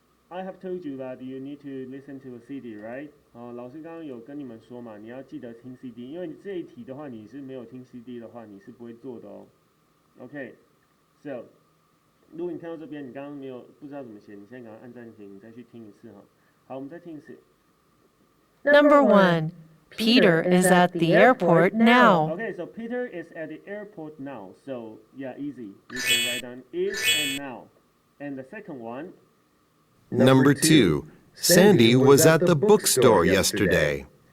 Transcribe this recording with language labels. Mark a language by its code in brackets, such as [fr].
[en] I have told you that you need to listen to a CD, right? [zh] 老师刚刚有跟你们说嘛，你要记得听 CD， 因为你这一题的话，你是没有听 CD 的话，你是不会做的哦。 [en] Okay, so [zh] 如果你看到这边，你刚刚没有不知道怎么写，你现在赶快按暂停，你再去听一次哈。好，我们再听一次。 [en] Number 1. Peter is at the airport now. Okay, so Peter is at the airport now. So, yeah, easy. You can write down is and now. And the second one. Number 2. Sandy was at the bookstore yesterday.